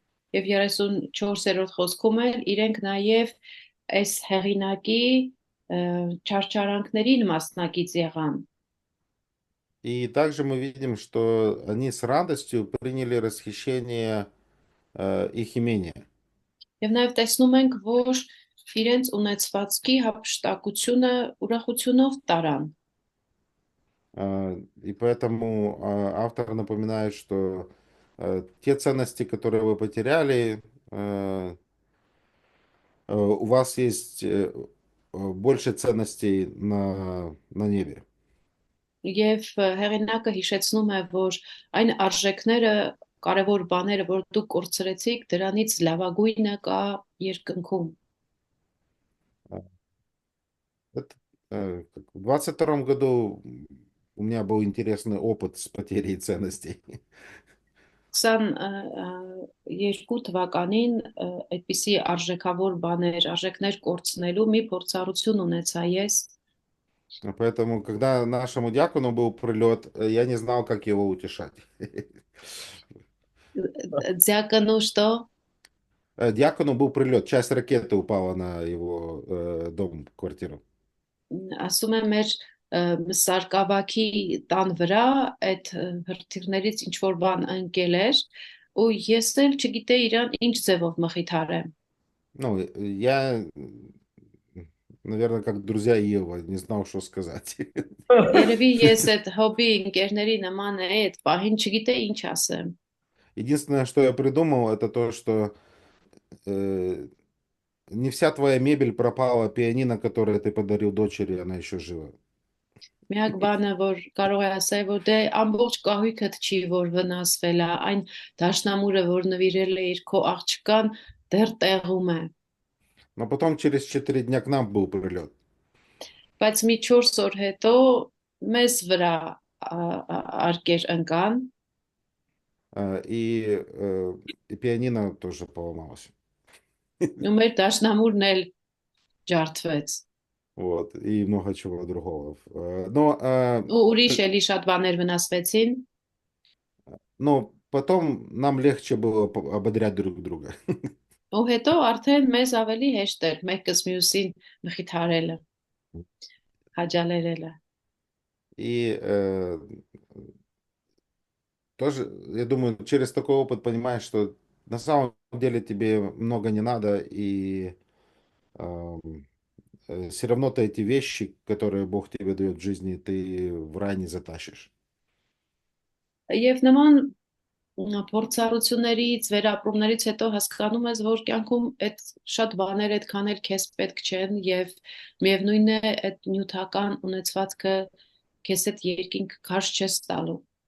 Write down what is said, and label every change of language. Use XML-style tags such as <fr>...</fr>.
<hy>Եվ 34-րդ խոսքում էլ իրենք նաև այս հեղինակի չարչարանքներին մասնակից եղան։</hy> <ru>И также мы видим, что они с радостью приняли расхищение их имения.</ru> <hy>Եվ նաև տեսնում ենք, որ իրենց ունեցվածքի հափշտակությունը ուրախությունով տարան։</hy> <ru>И поэтому автор напоминает, что те ценности, которые вы потеряли, у вас есть больше ценностей на небе.</ru> <hy>Եվ հեղինակը հիշեցնում է, որ այն արժեքները, կարևոր բաները, որ դուք կորցրեցիք, դրանից լավագույնը կա երկնքում։</hy> <ru>В 22 году у меня был интересный опыт с потерей ценностей.</ru> <hy>22 թվականին այդպիսի արժեքավոր բաներ, արժեքներ կորցնելու մի փորձառություն ունեցա ես։</hy> <ru>Поэтому, когда нашему дьякону был прилет, я не знал, как его утешать. Ձյակնու что? Дьякону был прилет, часть ракеты упала на его дом, квартиру.</ru> <hy>Ասում եմ մեր սարկավաքի տան վրա այդ հրթիռներից ինչ որ բան ընկել էր ու ես էլ չգիտեի իրան ինչ ձևով մխիթարեմ։</hy> <ru>Ну, я, наверное, как друзья Иова, не знал, что сказать.</ru> <hy>Երևի ես այդ հոբի ընկերների նման է, այդ պահին չգիտեի ինչ ասեմ։</hy> <ru>Единственное, что я придумал, это то, что не вся твоя мебель пропала, пианино, которое ты подарил дочери, она еще жива.</ru> <hy>Միակ բանը, որ կարող է ասել, որ դե ամբողջ կահույքդ չի, որ վնասվել է, այն դաշնամուրը, որ նվիրել է իր քո աղջկան, դեռ տեղում է։</hy> <ru>Но потом через 4 дня к нам был прилет.</ru> <hy>Բայց մի 4 օր հետո մեզ վրա արկեր ընկան</hy> <ru>И пианино тоже поломалось.</ru> <hy>ու մեր դաշնամուրն էլ ջարդվեց։</hy> <ru>Вот, и много чего другого. Но,</ru> <hy>Ու ուրիշ էլի շատ բաներ վնասվեցին։</hy> <ru>но потом нам легче было ободрять друг друга.</ru> <hy>Ու հետո արդեն մեզ ավելի հեշտ էր մեկս մյուսին մխիթարելը, հաջալերելը։</hy> <ru>И тоже, я думаю, через такой опыт понимаешь, что на самом деле тебе много не надо, и все равно ты эти вещи, которые Бог тебе дает в жизни, ты в рай не затащишь.</ru> <hy>Եվ նման փորձառություններից, վերապրումներից հետո հասկանում ես, որ կյանքում այդ շատ բաներ այդքան էլ քեզ պետք չեն եւ միևնույն է այդ նյութական ունեցվածքը քեզ այդ երկինք քարշ չես տալու։</hy>